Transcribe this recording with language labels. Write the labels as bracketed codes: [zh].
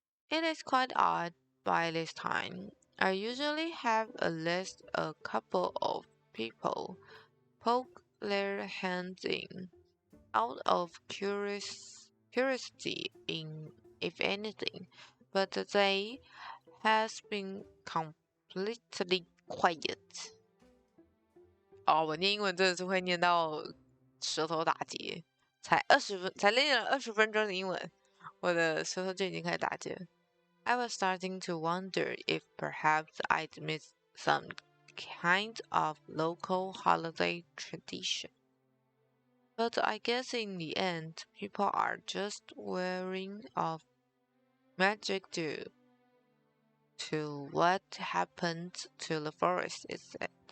[en] It is quite odd by this time. I usually have at least a couple of people poke their hands in, out of curiosity in if anything, but today has been completely quiet. [zh] 哦，我念英文真的是会念到舌头打结，才练了20分钟的英文，我的舌头就已经开始打结了。 [en] I was starting to wonder if perhaps I'd missed some kind of local holiday tradition. But I guess in the end, people are just wearing off magic due to what happened to the forest instead.